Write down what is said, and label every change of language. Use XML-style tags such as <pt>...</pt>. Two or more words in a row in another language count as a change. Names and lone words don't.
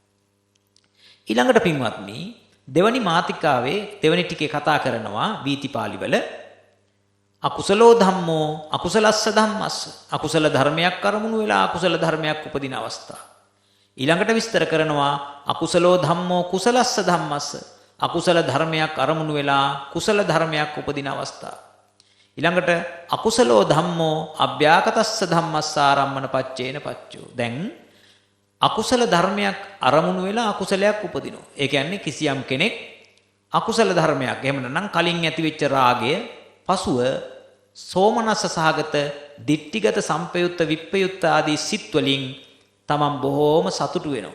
<si>ඊළඟට පින්වත්නි දෙවනි මාතිකාවේ දෙවනි ටිකේ කතා කරනවා වීතිපාලි වල</si> <pi>අකුසලෝ ධම්මෝ අකුසලස්ස ධම්මස්ස.</pi> <si>අකුසල ධර්මයක් අරමුණු වෙලා අකුසල ධර්මයක් උපදින අවස්ථාව. ඊළඟට විස්තර කරනවා</si> <pi>අකුසලෝ ධම්මෝ කුසලස්ස ධම්මස්ස.</pi> <si>අකුසල ධර්මයක් අරමුණු වෙලා කුසල ධර්මයක් උපදින අවස්ථාව.</si> <pi>ඊළඟට අකුසලෝ ධම්මෝ අභ්‍යාකතස්ස ධම්මස්ස ආරම්මන පච්චේන පච්චෝ.</pi> <si>දැන් අකුසල ධර්මයක් අරමුණු වෙලා අකුසලයක් උපදිනවා. ඒ කියන්නේ කිසියම් කෙනෙක් අකුසල ධර්මයක් එහෙම නැත්නම් කලින් ඇතිවෙච්ච රාගය පසුව</si> <pi>සෝමනස්ස සහගත දිට්ඨිගත සම්පයුත්ත විප්පයුත්ත</pi> <si>ආදී සිත් වලින් තමන් බොහෝම සතුටු වෙනවා.</si>